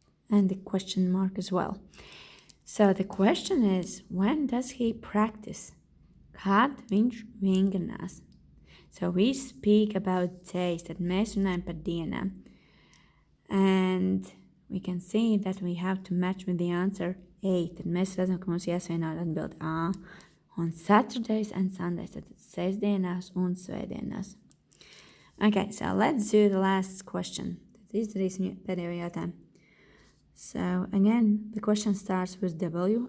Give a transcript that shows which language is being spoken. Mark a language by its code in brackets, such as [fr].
[en] And the question mark as well. So the question is, when does he practice? [lv] Kad viņš vingrinās? [en] So we speak about days, [lv] tad mēs runājam par dienām. [en] And we can see that we have to match with the answer A. [lv] Tad mēs redzam, ka mums jāsvienot atbild A. [en] On Saturdays and Sundays, [lv] tad sestdienās un svētdienās. [en] Okay, so let's do the last question. [lv] Tad izdarīsim pēdējo jautājumu. [en] So again, the question starts with W.